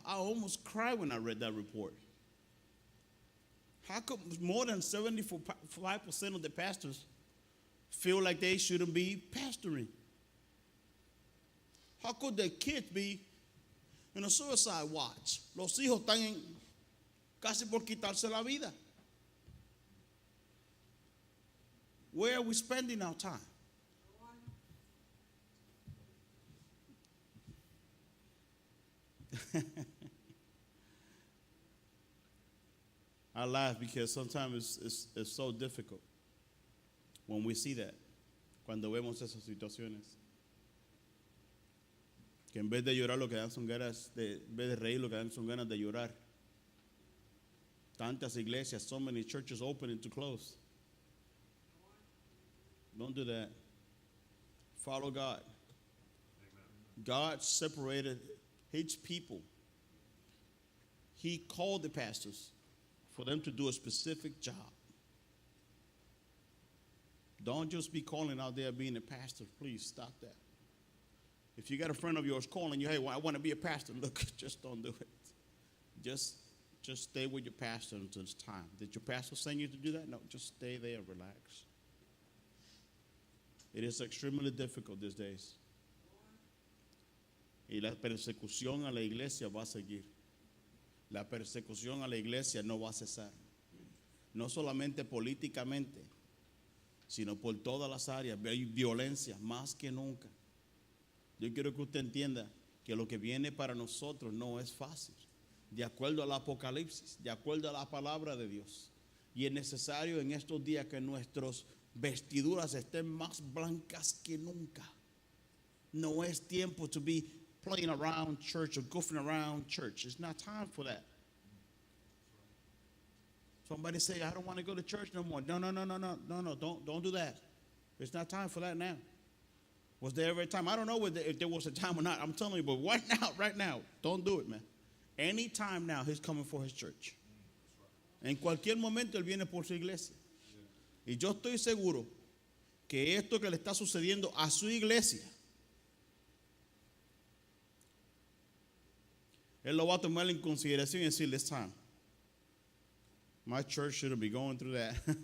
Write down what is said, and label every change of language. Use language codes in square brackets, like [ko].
[en] I almost cried when I read that report. How could more than 75% of the pastors feel like they shouldn't be pastoring? How could the kids be in a suicide watch? [es] Los hijos están casi por quitarse la vida. [en] Where are we spending our time? I laugh because sometimes it's so difficult when we see that, [es] cuando vemos esas situaciones. Que en vez de llorar lo que dan son ganas en vez de reír lo que dan son ganas de llorar. Tantas iglesias, [en] so many churches opening to close. Don't do that. Follow God. God separated His people. He called the pastors for them to do a specific job. Don't just be calling out there being a pastor. Please stop that. If you got a friend of yours calling you, hey, well, I want to be a pastor. Look, just don't do it. Just stay with your pastor until it's time. Did your pastor send you to do that? No, just stay there and relax. It is extremely difficult these days. [es] Y la persecución a la iglesia va a seguir. La persecución a la iglesia no va a cesar. No solamente políticamente, sino por todas las áreas. Hay violencia más que nunca. Yo quiero que usted entienda que lo que viene para nosotros no es fácil. De acuerdo al Apocalipsis, de acuerdo a la palabra de Dios. Y es necesario en estos días que nuestras vestiduras estén más blancas que nunca. No es tiempo [en] to be playing around church or goofing around church. It's not time for that. Somebody say, I don't want to go to church no more. No, don't do that. It's not time for that now. Was there ever a time? I don't know if there was a time or not. I'm telling you, but right now, don't do it, man. Any time now, He's coming for His church. [es] En cualquier momento, Él viene por su iglesia. Y yo estoy seguro que esto que le está sucediendo a su iglesia, Él lo va a tomar en consideración y decir, [en] this time, my church shouldn't be going through that.